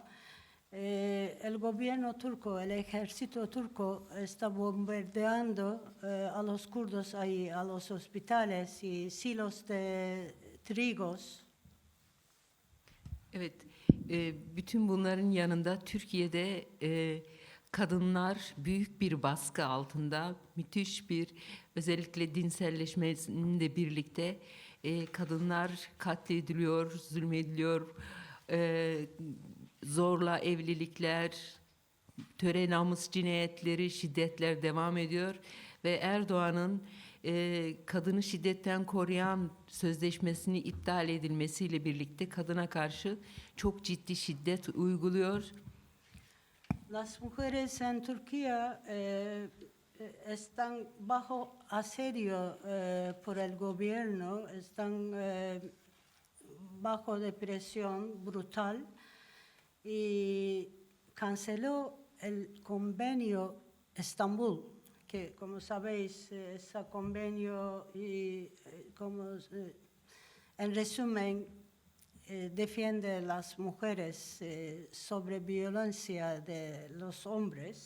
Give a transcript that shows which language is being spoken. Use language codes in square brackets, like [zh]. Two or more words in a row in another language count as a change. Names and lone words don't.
[es] El gobierno turco, el ejército turco está bombardeando a los kurdos ahí, a los hospitales y silos de trigos. [tr] Evet, bütün bunların yanında Türkiye'de kadınlar büyük bir baskı altında, müthiş bir, özellikle dinselleşmeyle birlikte kadınlar katlediliyor, zulmediliyor, zorla evlilikler, töre namus cinayetleri, şiddetler devam ediyor ve Erdoğan'ın kadını şiddetten koruyan sözleşmesini iptal edilmesiyle birlikte kadına karşı çok ciddi şiddet uyguluyor. [es] Las mujeres en Turquía están bajo asedio por el gobierno, están bajo depresión brutal y canceló el convenio Estambul, que como sabéis, ese convenio y en resumen defiende a las mujeres sobre violencia de los hombres.